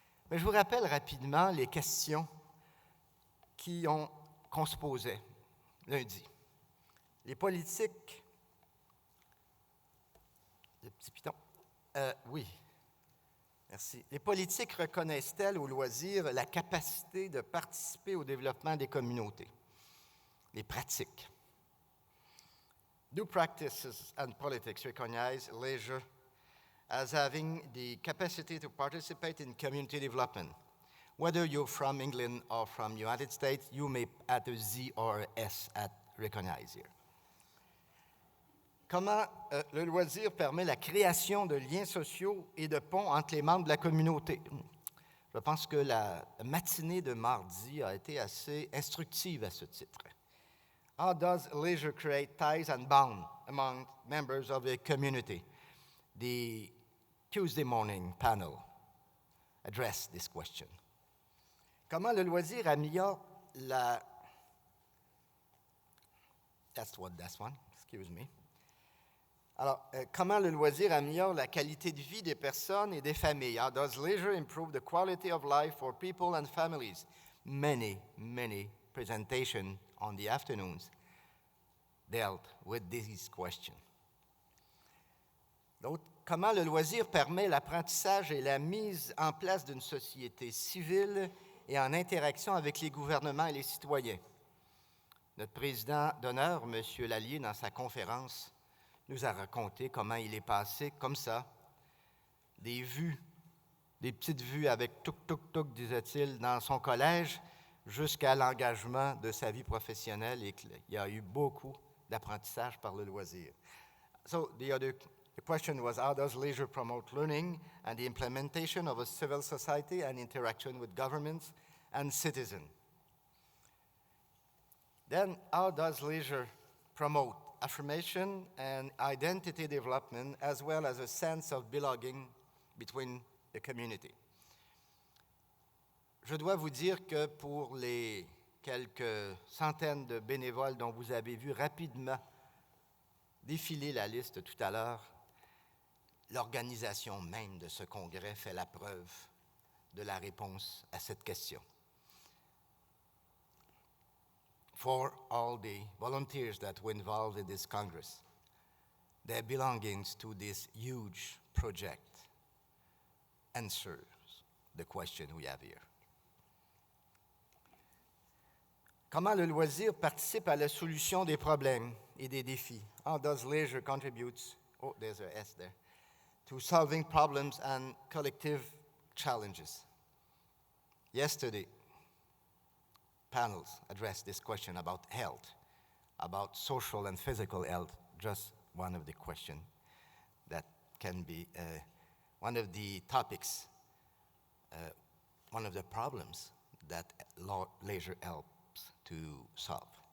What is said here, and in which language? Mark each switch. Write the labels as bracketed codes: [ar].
[fr] Mais je vous rappelle rapidement les questions qu'on se posait lundi. Les politiques... Le petit piton. Oui. Merci. Les politiques reconnaissent-elles au loisir la capacité de participer au développement des communautés? Les pratiques. [en] Do practices and politics recognize leisure as having the capacity to participate in community development? Whether you're from England or from United States, you may add a Z or a S at recognize here. [fr] Comment le loisir permet la création de liens sociaux et de ponts entre les membres de la communauté? Je pense que la matinée de mardi a été assez instructive à ce titre. [en] How does leisure create ties and bonds among members of a community? The Tuesday morning panel addressed this question. [fr] Comment le loisir améliore la... [en] That's one. Excuse me. [fr] Alors, comment le loisir améliore la qualité de vie des personnes et des familles? [en] How does leisure improve the quality of life for people and families? Many presentations on the afternoons dealt with these questions. [fr] Donc, comment le loisir permet l'apprentissage et la mise en place d'une société civile et en interaction avec les gouvernements et les citoyens? Notre président d'honneur, M. Lallier, dans sa conférence, nous a raconté comment il est passé comme ça, des petites vues avec tuk-tuk-tuk, disait-il, dans son collège, jusqu'à l'engagement de sa vie professionnelle et qu'il y a eu beaucoup d'apprentissage par le loisir. [en] So the question was, how does leisure promote learning and the implementation of a civil society and interaction with governments and citizens? Then, how does leisure promote affirmation and identity development, as well as a sense of belonging between the community? [fr] Je dois vous dire que pour les quelques centaines de bénévoles dont vous avez vu rapidement défiler la liste tout à l'heure, l'organisation même de ce congrès fait la preuve de la réponse à cette question. [en] For all the volunteers that were involved in this Congress, their belongings to this huge project answers the question we have here. [fr] Comment le loisir participe à la solution des problèmes et des défis? [en] How does leisure contribute, there's a S there, to solving problems and collective challenges? Yesterday, panels addressed this question about health, about social and physical health, just one of the questions that can be one of the topics, one of the problems that leisure helps to solve.